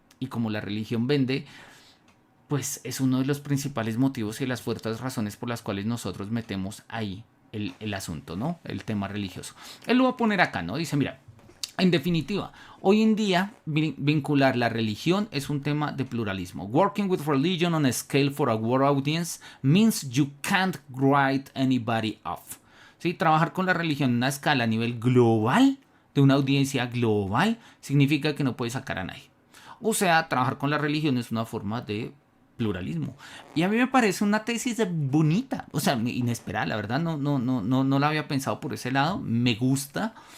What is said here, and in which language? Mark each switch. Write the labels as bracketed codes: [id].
[es] Y como la religión vende, pues es uno de los principales motivos y las fuertes razones por las cuales nosotros metemos ahí el asunto, ¿no? El tema religioso. Él lo va a poner acá, ¿no? Dice, mira, en definitiva, hoy en día vincular la religión es un tema de pluralismo. [en] Working with religion on a scale for a world audience means you can't write anybody off. [es] ¿Sí? Trabajar con la religión en una escala a nivel global, de una audiencia global, significa que no puedes sacar a nadie. O sea, trabajar con la religión es una forma de pluralismo. Y a mí me parece una tesis bonita, o sea, inesperada, la verdad, no la había pensado por ese lado, me gusta.